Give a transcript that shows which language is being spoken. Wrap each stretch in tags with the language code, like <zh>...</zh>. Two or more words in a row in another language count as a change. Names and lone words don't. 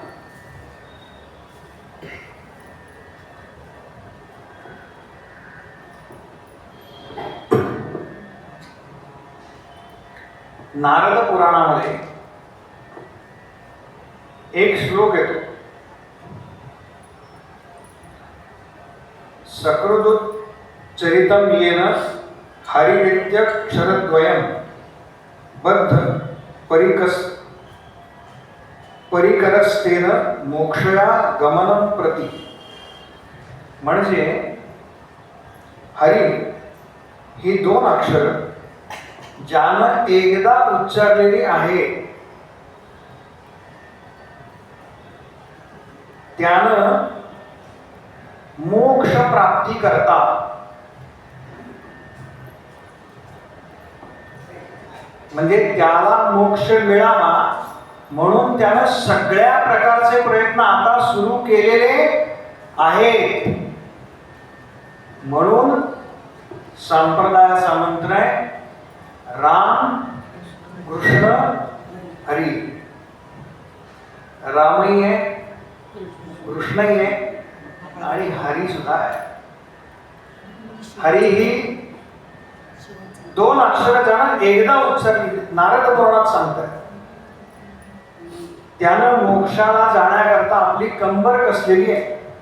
<mr>नारद पुराणामध्ये एक श्लोक येतो,</mr> <sa>सकृदुत चरितम येन हरिनित्य क्षरद्वयम बद्ध परिकरस्तेन मोक्षया गमनम प्रति.</sa> <mr>म्हणजे हरी ही दोन अक्षर ज्यानं एकदा उच्चारलेली आहे त्यानं मोक्ष प्राप्ती करता, म्हणजे त्याला मोक्ष मिळावा म्हणून त्यानं सगळ्या प्रकारचे प्रयत्न आता सुरू केलेले आहेत. म्हणून संप्रदायाचा मंत्र आहे राम कृष्ण हरी. रामही आहे, कृष्णही आहे आणि हरी सुद्धा आहे. हरी ही 2 अक्षर ज्यानं एकदा उच्चारली, नारद पुराणात सांगतात, त्यानं मोक्षाला जाण्याकरता आपली कंबर कसलेली आहे.</mr>